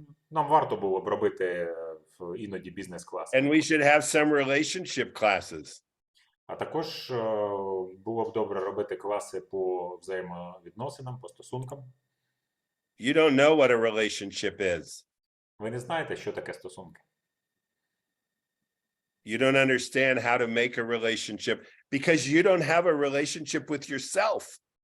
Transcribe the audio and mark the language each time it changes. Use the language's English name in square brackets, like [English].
[Ukrainian] Нам варто було б робити іноді бізнес-класи. [English] And we should have some relationship classes. [Ukrainian] А також було б добре робити класи по взаємовідносинам, по стосункам. [English] You don't know what a relationship is. [Ukrainian] Ви не знаєте, що таке стосунки. [English] You don't understand how to make a relationship because you don't have a relationship with yourself.